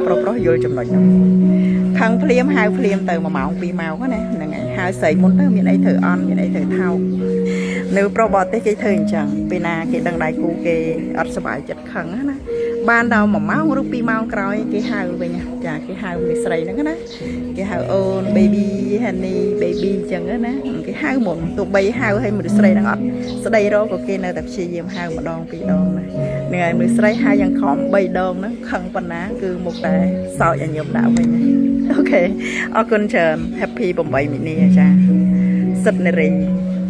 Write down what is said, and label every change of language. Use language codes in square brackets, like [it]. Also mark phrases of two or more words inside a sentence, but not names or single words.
[km] ប្រុសយល់ចំណុចហ្នឹងខឹងភ្លាមហៅភ្លាមទៅ1ម៉ោង2ម៉ោងណាហ្នឹងហើយហៅស្រីមុនទៅមានអីធ្វើអន់មានអីធ្វើថោក នៅប្រុសបរទេសគេធ្វើអញ្ចឹងពេលណាគេដឹងដៃគូគេអត់សុបាយចិត្តខឹងណាបានដល់1 ម៉ោងឬ2ម៉ោងក្រោយគេហៅវិញចាគេហៅមីស្រីហ្នឹងណាគេហៅអូន [en] baby honey baby [km] អញ្ចឹងណាគេហៅមុនទោះបីហៅឲ្យមនុស្សស្រីហ្នឹងអត់ស្ដីរកក៏គេនៅតែព្យាយាមហៅម្ដង2ដងណានឹងឲ្យមនុស្សស្រីហៅយ៉ាងខំ3ដងហ្នឹងខឹងប៉ុណ្ណាគឺមុខតែសោចឲ្យញោមដាក់វិញអូខេអរគុណច្រើន happy 8មីនាចាសិទ្ធនារី